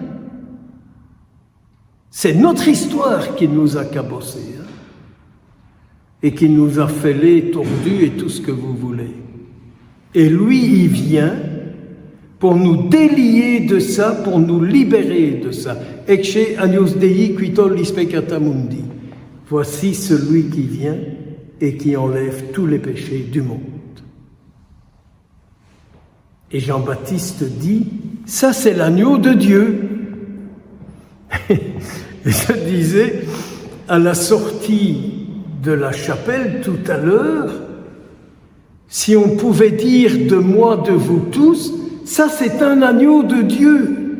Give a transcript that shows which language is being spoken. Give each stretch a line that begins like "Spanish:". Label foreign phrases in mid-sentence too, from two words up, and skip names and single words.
French: C'est notre histoire qui nous a cabossés et qui nous a fêlé, tordu et tout ce que vous voulez. Et lui, il vient pour nous délier de ça, pour nous libérer de ça.
Latin: Ecce agnus Dei qui tollis peccata mundi.
French: Voici celui qui vient et qui enlève tous les péchés du monde. Et Jean-Baptiste dit, ça c'est l'agneau de Dieu. Et je disais, à la sortie de la chapelle tout à l'heure, si on pouvait dire de moi, de vous tous, ça c'est un agneau de Dieu.